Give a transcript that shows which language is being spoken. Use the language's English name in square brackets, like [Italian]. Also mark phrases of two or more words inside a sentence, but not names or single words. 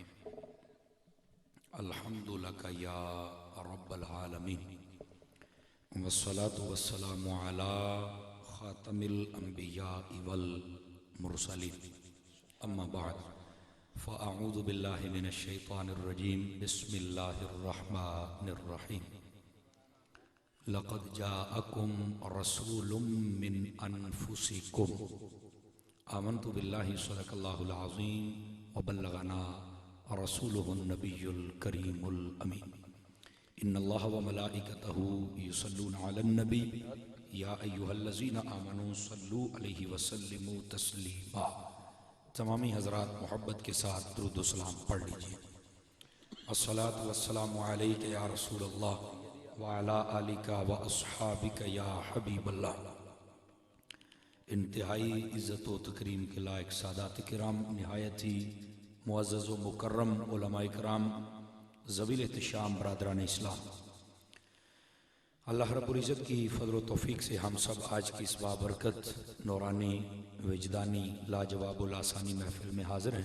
[Arabic] الحمد لله يا رب العالمين والصلاة والسلام على خاتم الأنبياء والمرسلين أما بعد فأعوذ بالله من الشيطان الرجيم. بسم الله الرحمن الرحيم. لقد جاءكم رسول من أنفسكم آمنت بالله صدق الله العظيم وبلغنا رسوله النبي الكريم الأمين. إن الله وملائكته يصلون على النبي يا أيها الذين آمنوا صلوا عليه وسلموا تسليما. [Urdu] تمامی حضرات محبت کے ساتھ درود و سلام پڑھ لیجیے. [Arabic] الصلاة والسلام عليك يا رسول الله وعلى آلك وأصحابك يا حبيب الله. [Urdu] انتہائی عزت و تکریم کے لائق سادات کرام، نہایت ہی معزز و مکرم علمائے کرام، ذوی الاحتشام برادران اسلام، اللہ رب العزت کی فضل و توفیق سے ہم سب آج کی اس بابرکت نورانی وجدانی لاجواب آسانی محفل میں حاضر ہیں.